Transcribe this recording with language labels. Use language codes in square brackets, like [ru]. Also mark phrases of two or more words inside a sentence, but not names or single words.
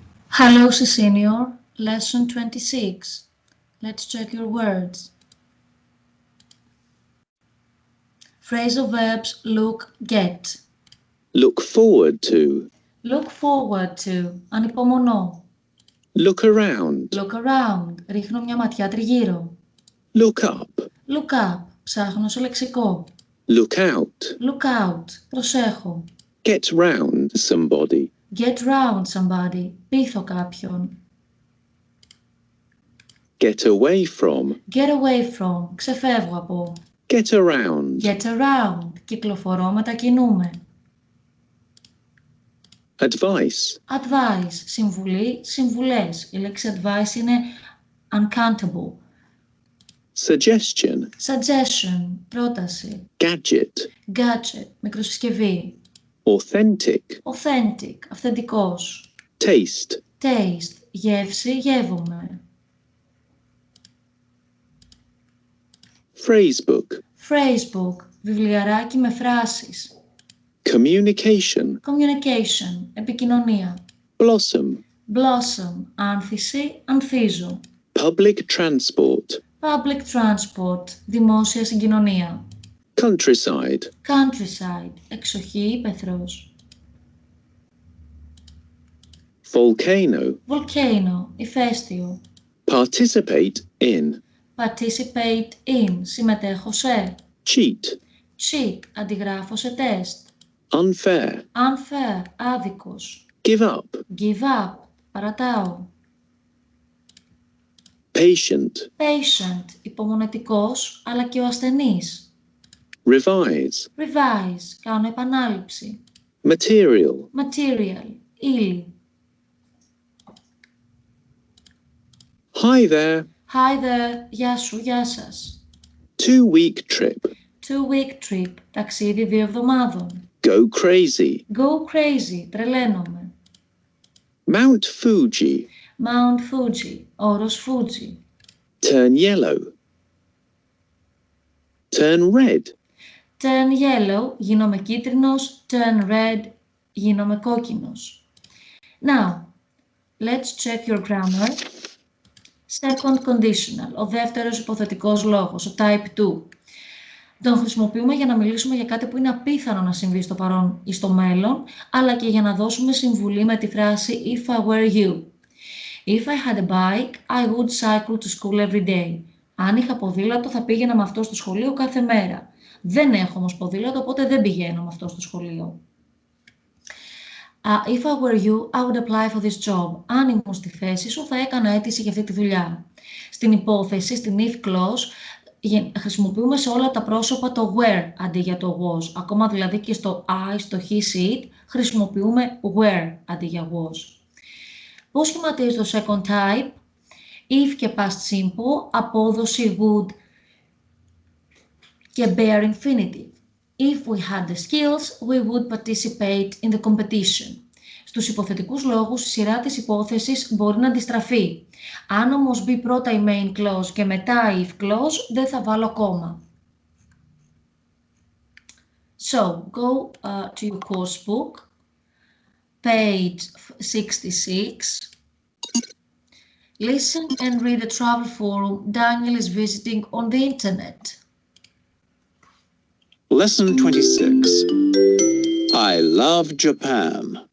[en] Hello, Senior. Lesson 26. Let's check your words. Phrasal verbs look, get. Look forward to. Look forward to. Ανυπομονώ. Look around. Look around. [el] Ρίχνω μια ματιά τριγύρω. [en] Look up. Look up. [el] Ψάχνω στο λεξικό. [en] Look out. Look out. Προσέχω. Get round somebody. Get round somebody. [el] Πείθω κάποιον. [en] Get away from. Get away from. [el] Ξεφεύγω από. [en] Get around. Get around. [el] Κυκλοφορώ, μετακινούμε. [en] Advice. Advice. [el] Συμβουλή, συμβουλές. Η λέξη advice είναι uncountable. [en] Suggestion. Suggestion. [el] Πρόταση. [en] Gadget. Gadget. Μικροσυσκευή. Authentic. Authentic. Αυθεντικός. Taste. [el] Taste. Γεύση, γεύομαι. [en] Phrasebook. [el] Phrasebook. Βιβλιαράκι με φράσεις. [en] Communication. Communication. Επικοινωνία. Blossom. [el] Blossom. Άνθηση, ανθίζω. [en] Public transport. Public transport. [el] Δημόσια συγκοινωνία. [en] Countryside. Countryside. [el] Εξοχή, ύπαιθρος. [en] Volcano. Volcano. Ηφαίστειο. Participate in. Participate in. [el] Συμμετέχω σε. [en] Cheat. [el] Cheat. Αντιγράφω σε τεστ. [en] Unfair. Unfair. Άδικος. Give up. Give up. Παρατάω. Patient. Patient. [el] Υπομονετικός, αλλά και ο ασθενής. [en] Revise. Revise. [el] Κάνω επανάληψη. [en] Material. Material. Ύλη. Hi there. Hi there. [el] Γεια σου, γεια σας. [en] 2-week trip. 2-week trip. [el] Ταξίδι 2 εβδομάδων. [en] Go crazy. Go crazy. Τρελαίνομαι. Mount Fuji. [el] Mount Fuji. Όρος Fuji. [en] Turn yellow. Turn red. Turn yellow. [el] Γίνομαι κίτρινος. [en] Turn red. [el] Γίνομαι κόκκινος. [en] Now, let's check your grammar. Second conditional. [el] Ο δεύτερος υποθετικός λόγος. Ο type 2. Τον χρησιμοποιούμε για να μιλήσουμε για κάτι που είναι απίθανο να συμβεί στο παρόν ή στο μέλλον, αλλά και για να δώσουμε συμβουλή με τη φράση [en] If I were you. If I had a bike, I would cycle to school every day. [el] Αν είχα ποδήλατο, θα πήγαινα με αυτό στο σχολείο κάθε μέρα. Δεν έχω όμως ποδήλατο, οπότε δεν πηγαίνω με αυτό στο σχολείο. [en] If I were you, I would apply for this job. [el] Αν ήμουν στη θέση σου, θα έκανα αίτηση για αυτή τη δουλειά. Στην υπόθεση, στην [en] if clause, [el] χρησιμοποιούμε σε όλα τα πρόσωπα το were αντί για το was. Ακόμα δηλαδή και στο I, στο he, she, χρησιμοποιούμε were αντί για was. Πώς σχηματίζει το [en] second type? [el] If και [en] past simple, [el] απόδοση would και [en] bare infinitive. If we had the skills, we would participate in the competition. [el] Στους υποθετικούς λόγους, η σειρά της υπόθεσης μπορεί να αντιστραφεί. Αν όμως μπει πρώτα η [en] main clause [el] και μετά η [en] if clause, [el] δεν θα βάλω κόμμα. [en] So, go to your course book, page 66. Listen and read the travel forum Daniel is visiting on the internet. Lesson 26. I love Japan.